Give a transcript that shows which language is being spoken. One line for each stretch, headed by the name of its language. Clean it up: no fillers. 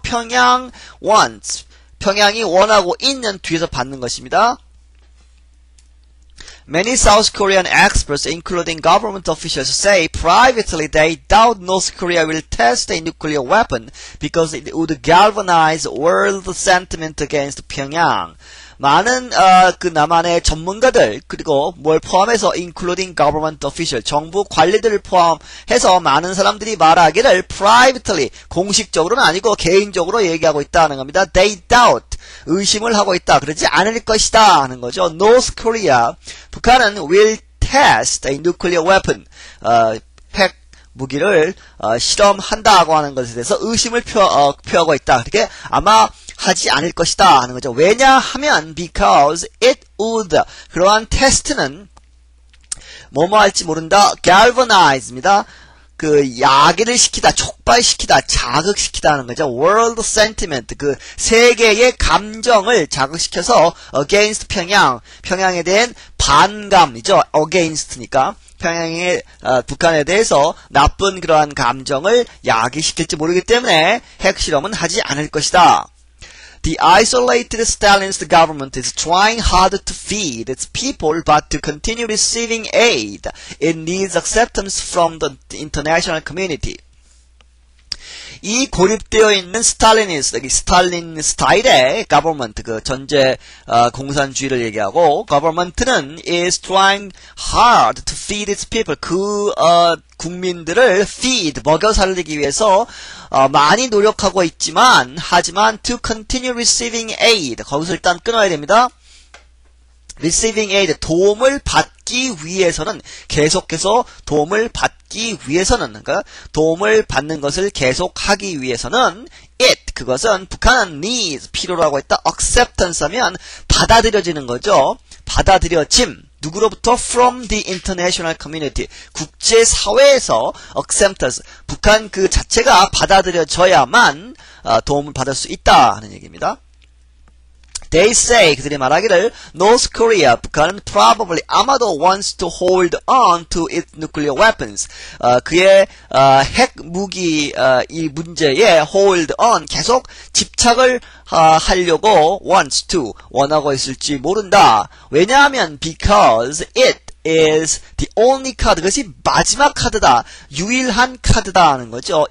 Korean: 평양 wants, 평양이 원하고 있는 뒤에서 받는 것입니다.
English: Many South Korean experts, including government officials, say privately they doubt North Korea will test a nuclear weapon because it would galvanize world sentiment against Pyongyang.
Korean: 많은 남한의 전문가들, 그리고 뭘 포함해서
English: including government official,
Korean: 정부 관리들을 포함해서 많은 사람들이 말하기를 privately, 공식적으로는 아니고 개인적으로 얘기하고 있다는 겁니다.
English: They doubt,
Korean: 의심을 하고 있다, 그러지 않을 것이다 하는 거죠. North Korea, 북한은
English: will test a nuclear weapon,
Korean: 핵 무기를 실험한다고 하는 것에 대해서 의심을 표하고 있다. 그렇게 아마 하지 않을 것이다 하는 거죠. 왜냐하면
English: because it would,
Korean: 그러한 테스트는 뭐뭐 할지 모른다. galvanize입니다. 그 야기를 시키다, 촉발시키다, 자극시키다 하는 거죠.
English: world sentiment,
Korean: 그 세계의 감정을 자극시켜서 against 평양에 대한 반감이죠. against니까 평양의 북한에 대해서 나쁜 그러한 감정을 야기시킬지 모르기 때문에 핵실험은 하지 않을 것이다.
English: The isolated Stalinist government is trying hard to feed its people but to continue receiving aid. It needs acceptance from the international community.
Korean: 이 고립되어 있는 스탈린 스타일의 government, 그 전제 공산주의를 얘기하고, government는
English: is trying hard to feed its people.
Korean: 그 국민들을 feed, 먹여 살리기 위해서 많이 노력하고 있지만, 하지만
English: to continue receiving aid,
Korean: 거기서 일단 끊어야 됩니다.
English: receiving aid,
Korean: 도움을 받기 위해서는, 계속해서 도움을 받기 위해서는, 그러니까 도움을 받는 것을 계속하기 위해서는 it, 그것은 북한은 needs, 필요라고 했다. acceptance 하면 받아들여지는 거죠. 받아들여짐. 누구로부터?
English: from the international community,
Korean: 국제사회에서 acceptance, 북한 그 자체가 받아들여져야만 도움을 받을 수 있다 하는 얘기입니다.
English: They say,
Korean: 그들이 말하기를
English: North Korea, 북한은 probably
Korean: 아마도
English: wants to hold on to its nuclear weapons.
Korean: 그의 핵 무기 이 문제에 hold on, 계속 집착을 하려고
English: wants to,
Korean: 원하고 있을지 모른다. 왜냐하면
English: because it is the only card,
Korean: 그것이 마지막 카드다, 유일한 카드다 하는 거죠.